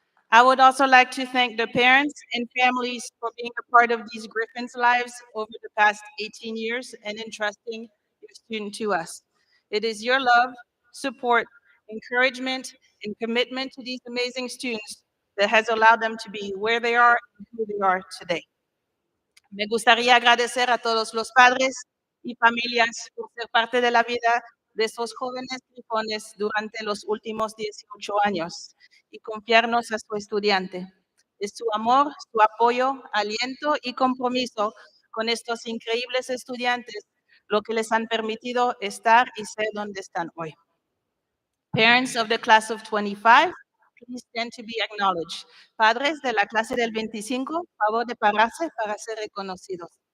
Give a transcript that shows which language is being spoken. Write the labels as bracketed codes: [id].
[en] I would also like to thank the parents and families for being a part of these Griffins' lives over the past 18 years and entrusting your student to us. It is your love, support, encouragement, and commitment to these amazing students that has allowed them to be where they are and who they are today. [es] Me gustaría agradecer a todos los padres y familias por ser parte de la vida de esos jóvenes grifones durante los últimos 18 años y confiarnos a su estudiante. Es su amor, su apoyo, aliento y compromiso con estos increíbles estudiantes, lo que les han permitido estar y ser donde están hoy. [en] Parents of the class of 25, please stand to be acknowledged. [es] Padres de la clase del 25, favor de pararse para ser reconocidos.